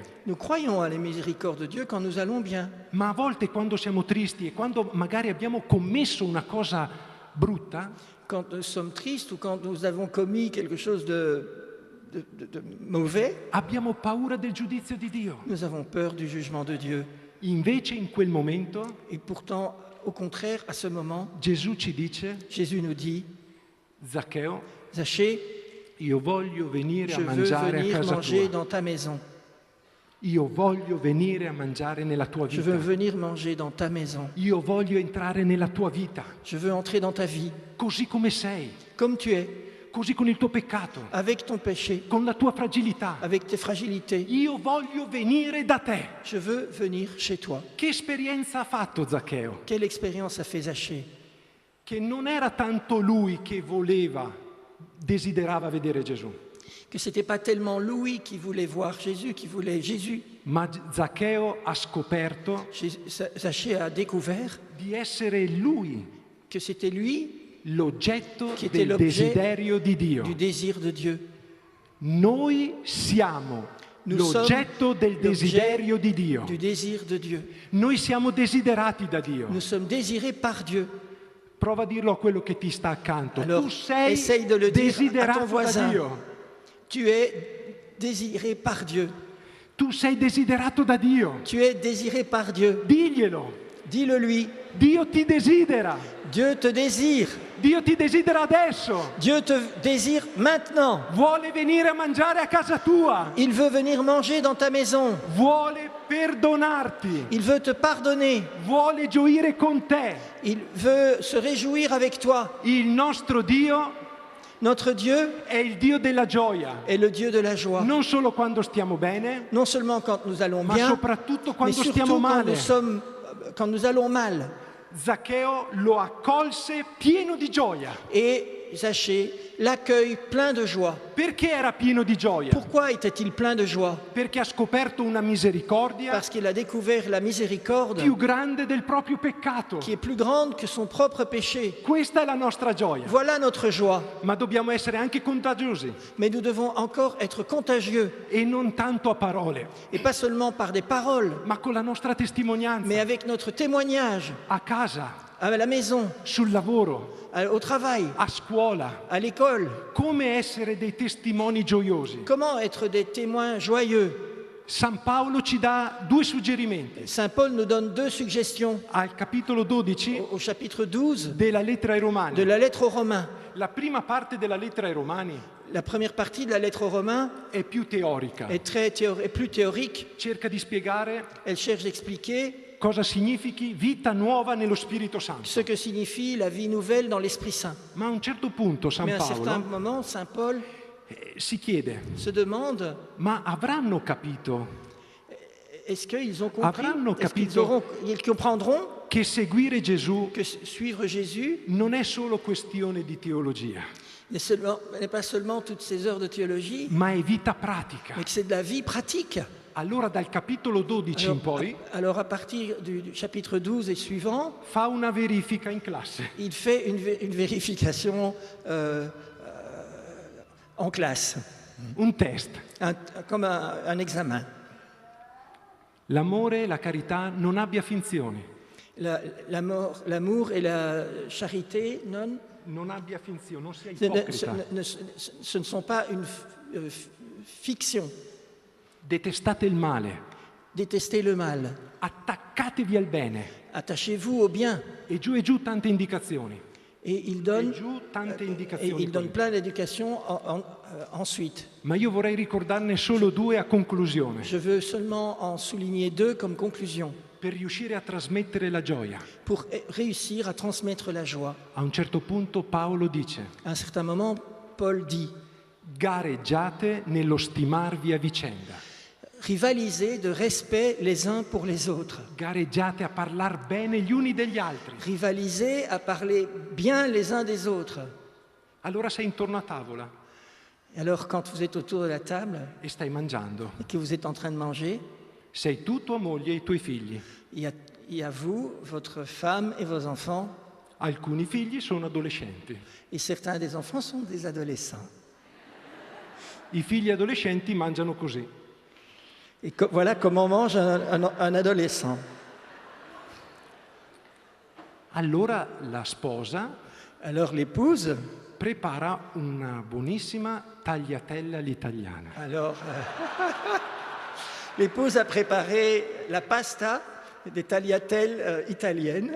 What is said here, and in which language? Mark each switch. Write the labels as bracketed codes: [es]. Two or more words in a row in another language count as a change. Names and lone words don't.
[fr] Nous croyons à la miséricorde de Dieu quand nous allons bien. [it] ma a volte quando siamo tristi e quando magari abbiamo commesso una cosa brutta, [fr] Quand nous sommes tristes ou quand nous avons commis quelque chose de mauvais, [it] abbiamo paura del giudizio di Dio. [fr] nous avons peur du jugement de Dieu. [it] Invece in quel momento [fr] Et pourtant, au contraire, à ce moment, [it] Gesù ci dice, [fr] Jésus nous dit, [it] Zaccheo, [fr] Zachée, [it] io voglio venire [fr] je [it] a [fr] veux [it] mangiare a [fr] venir [it] casa [fr] manger [it] tua. [fr] dans ta maison. [it] Io voglio venire a mangiare nella tua [fr] Je veux [it] vita. [fr] venir manger dans ta maison. [it] Io voglio entrare nella tua vita, [fr] Je veux entrer dans ta vie, [it] così come sei, [fr] comme tu es, [it] così con il tuo peccato, [fr] avec ton péché, [it] con la tua fragilità. [fr] avec tes fragilités. [it] Io voglio venire da te. [fr] Je veux venir chez toi. [it] Che esperienza ha fatto Zaccheo? [fr] Quelle expérience a fait Zachée? [it] Che non era tanto lui che desiderava vedere Gesù, [fr] Que ce n'était pas tellement Louis qui voulait voir Jésus, qui voulait Jésus. [it] ma Zaccheo ha scoperto [fr] Zachée a découvert [it] di essere lui [fr] que c'était lui [it] l'oggetto [fr] qui était [it] del [fr] l'objet [it] desiderio di Dio. [fr] du désir de Dieu. [it] Noi siamo [fr] Nous [it] l'oggetto [fr] sommes [it] del desiderio di Dio. [fr] du désir de Dieu. [it] Noi siamo desiderati da Dio. [fr] Nous sommes désirés par Dieu. [it] Prova a dirlo a quello che ti sta accanto. [fr] Alors, [it] Tu sei [fr] essaye de le dire à ton [it] desiderato da [fr] voisin. [it] Dio. [fr] Tu es désiré par Dieu. [it] Tu sei desiderato da Dio. [fr] Tu es désiré par Dieu. [it] Diglielo. [fr] Dis-le lui. [it] Dio ti desidera. [fr] Dieu te désire. [it] Dio ti desidera adesso. [fr] Dieu te désire maintenant. [it] Vuole venire a mangiare a casa tua. [fr] Il veut venir manger dans ta maison. [it] Vuole perdonarti. [fr] Il veut te pardonner. [it] Vuole gioire con te. [fr] Il veut se réjouir avec toi. [it] Il nostro Dio [fr] Notre Dieu [it] è il Dio della gioia. [fr] est le Dieu de la joie. [it] Non solo quando stiamo bene, [fr] Non seulement quand nous allons [it] ma [fr] bien, [it] soprattutto [fr] mais [it] quando [fr] surtout [it] stiamo male. [fr] quand nous allons mal. [it] Zaccheo lo accolse pieno di gioia. [fr] Et Zachée l'accueille plein de joie. [it] Perché era pieno di gioia? [fr] Pourquoi était-il plein de joie? [it] Perché ha scoperto una misericordia [fr] Parce qu'il a découvert la miséricorde [it] più grande del proprio peccato. [fr] qui est plus grande que son propre péché. [it] Questa è la nostra gioia. [fr] Voilà notre joie. [it] Ma dobbiamo essere anche contagiosi [fr] Mais nous devons encore être contagieux. [it] e non tanto a parole, [fr] Et pas seulement par des paroles, [it] ma con la nostra testimonianza, [fr] mais avec notre témoignage [it] a casa, [fr] à la maison, [it] sul lavoro, [fr] au travail, [it] a scuola. [fr] à l'école. [it] Come essere dei testimoni gioiosi? [fr] Comment être des témoins joyeux? [it] San Paolo ci dà due suggerimenti. [fr] Saint Paul nous donne deux suggestions [it] Al capitolo 12 [fr] au chapitre 12 [it] della lettera ai [fr] de [it] Romani. [fr] la lettre aux Romains. [it] La prima parte della lettera ai Romani [fr] La première partie de la lettre aux Romains [it] è più teorica. [fr] est est plus théorique. [it] Cerca di spiegare [fr] Elle cherche d'expliquer [it] cosa significhi vita nuova nello Spirito Santo. [fr] ce que signifie la vie nouvelle dans l'Esprit Saint. [it] Ma a un certo punto San [fr] Mais à un certain [it] Paolo [fr] moment, Saint Paul [it] si chiede, [fr] se demande, [it] ma avranno capito [fr] est-ce qu'ils ont compris, [it] Avranno [fr] est-ce qu'ils [it] capito [fr] ils comprendront [it] che seguire Gesù [fr] que suivre Jésus [it] non è solo questione di teologia, [fr] n'est pas seulement toutes ces heures de théologie, [it] ma è vita pratica. [fr] mais que c'est de la vie pratique. [it] Allora dal capitolo 12 in poi [fr] Alors à partir du chapitre 12 et suivant, [it] fa una verifica in classe. [fr] il fait une vérification en classe, [it] Un test. [fr] comme un examen. [it] L'amore e la carità non abbia finzioni. [fr] L'amour et la charité [it] Non abbia finzioni, non sia [fr] ce [it] ipocrita. [fr] ne sont pas une fiction. [it] Detestate il male, [fr] Détestez le mal. [it] attaccatevi al bene. [fr] Attachez-vous au bien. [it] E giù tante indicazioni. [fr] Et il [it] E [fr] donne, [it] giù tante [fr] et [it] indicazioni. [fr] il donne [it] poi. [fr] plein d'éducation ensuite. [it] Ma io vorrei ricordarne solo due a conclusione, [fr] Je veux seulement en souligner deux comme conclusion [it] per riuscire a trasmettere la gioia. [fr] pour réussir à transmettre la joie. [it] A un certo punto Paolo dice, [fr] À un certain moment, Paul dit [it] gareggiate nello stimarvi a vicenda. [fr] rivalisez de respect les uns pour les autres. [it] Gareggiate a parlar bene gli uni degli altri. [fr] Rivalisez à parler bien les uns des autres. [it] Allora sei intorno a tavola [fr] Et alors, quand vous êtes autour de la table [it] e stai mangiando. [fr] et que vous êtes en train de manger, [it] Sei tu, tua moglie e i tuoi figli. [fr] il y a vous, votre femme et vos enfants. [it] Alcuni figli sono adolescenti. [fr] Et certains des enfants sont des adolescents. [it] I figli adolescenti mangiano così. [fr] Et voilà comment mange un adolescent. [it] Allora la sposa [fr] Alors l'épouse, [it] prepara una buonissima tagliatella all'italiana. [fr] alors l'épouse a préparé la pasta, des tagliatelles italiennes.